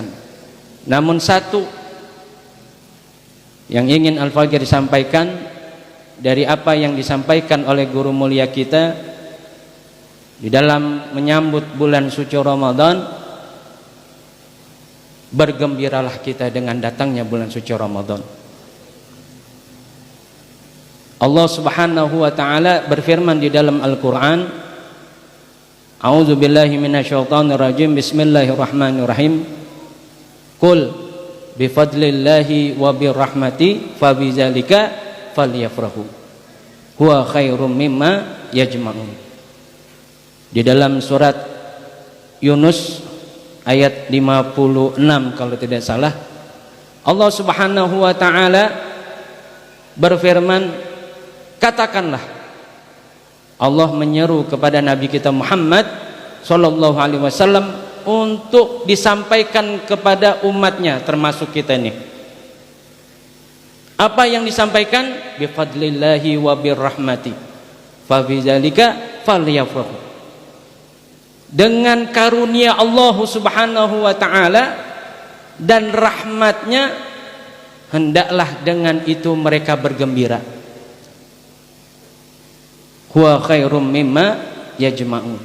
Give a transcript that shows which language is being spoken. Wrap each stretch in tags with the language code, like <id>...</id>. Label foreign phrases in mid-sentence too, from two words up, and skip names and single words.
<id>Namun satu yang ingin Al-Fakir disampaikan dari apa yang disampaikan oleh guru mulia kita di dalam menyambut bulan suci Ramadan, bergembiralah kita dengan datangnya bulan suci Ramadan.</id> <ar>الله سبحانه وتعالى</ar> <id>berfirman di dalam</id> <ar>Al-Qur'an, أعوذ بالله من الشيطان الرجيم. بسم الله الرحمن الرحيم. قل بفضل الله وبرحمته فبذلك فليفرحوا هو خير مما يجمعون.</ar> <id>Di dalam surat Yunus ayat 56 kalau tidak salah,</id> <ar>الله سبحانه وتعالى</ar> <id>berfirman, katakanlah, Allah menyeru kepada Nabi kita Muhammad</id> <ar>صلى الله عليه وسلم</ar> <id>untuk disampaikan kepada umatnya, termasuk kita ini. Apa yang disampaikan?</id> <ar>بفضل الله وبرحمته فبذلك فليفرحوا.</ar> <id>Dengan karunia</id> <ar>الله سبحانه وتعالى</ar> <id>dan rahmatnya, hendaklah dengan itu mereka bergembira.</id> <ar>هو خير مما يجمعون.</ar>